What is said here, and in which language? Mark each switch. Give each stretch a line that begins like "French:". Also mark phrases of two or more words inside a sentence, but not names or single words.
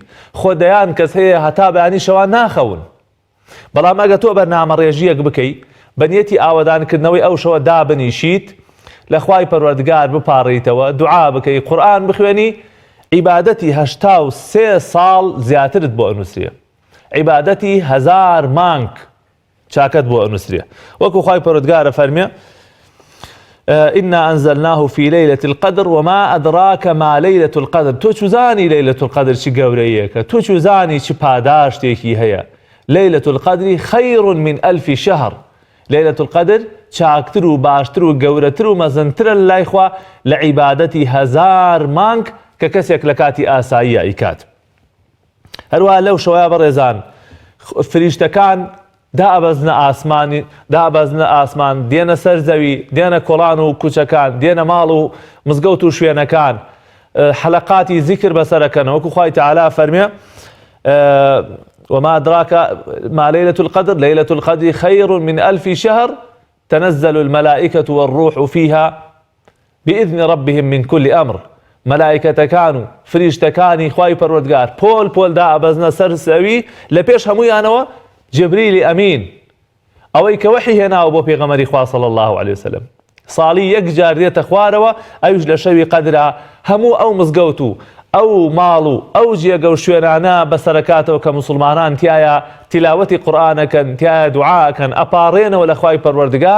Central Kurdish: خۆ دەیان کەس هەیە هەتا بەیانی شەوان ناخەون، بەڵام ئەگە تۆ بەرنامە ڕێژیەک بکەی بەنیەتی ئاوەدانکردنەوەی ئەو شەوە دابنیشیت، لە خوای پەروەردگار بپاڕیتەوە، دوعا بکەی، قورئان بخوێنی، عیبادەتی 83 ساڵ زیاترت بۆ ئەنووسێ، عیبادەتی 1000 مانگ چاکەت بۆ ئەنووسێ. وەکو خوای پەروەردگارە فەرمێ
Arabic: إنا أنزلناه في ليلة القدر وما أدراك ما ليلة القدر.
Central Kurdish: تو چوزانی
Arabic: ليلة القدر
Central Kurdish: چی گەورەیەکە، تو چوزانی چی پاداشتێکی هەیە.
Arabic: ليلة القدر خير من 1000 شهر. ليلة القدر
Central Kurdish: چاکتر و باشتر و گەورەتر و مەزنترە لای خوا لە عیبادەتی هەزار مانگ کە کەسێک لە کاتی ئاساییە ئیکات. هەروە لەو شەوەیە بەڕێزان فریشتەکان دابەزنە ئاسمان دێنە سەر زەوی، دێنە کۆڵان و کوچەکان، دێنە ماڵ و مزگەوت و شوێنەکان، حەلەقاتی زیکر بەسەرەکەن. وەکو خوای تەعالا فەرمێ
Arabic: وما أدراك ما ليلة القدر ليلة القدر خير من 1000 شهر تنزل الملائكة والروح فيها بإذن ربهم من كل أمر. ملائكة كانوا
Central Kurdish: فريشتكاني خواي پروردگار پۆل دا ئەبەزنە سەر سەوی لە پێش هەموویانەوە جبريل ئەمین ئەوەی کە وحی هێناوە بۆ پێغەمبەری خوا
Arabic: صلی الله عليه وسلم
Central Kurdish: ساڵی یەک جار دێتە خوارەوە ئەویش لە شەوی قەدرا هەموو ئەو مزگەوت و ئەو ماڵ و ئەو جێگە و شوێنانە بەسەرەکاتەوە کە مسلمانان تایە تیلاوەتی قورئانەکەن، تایە دوعاکەن، ئەپاڕێنەوە لە خوای پەروەردگار.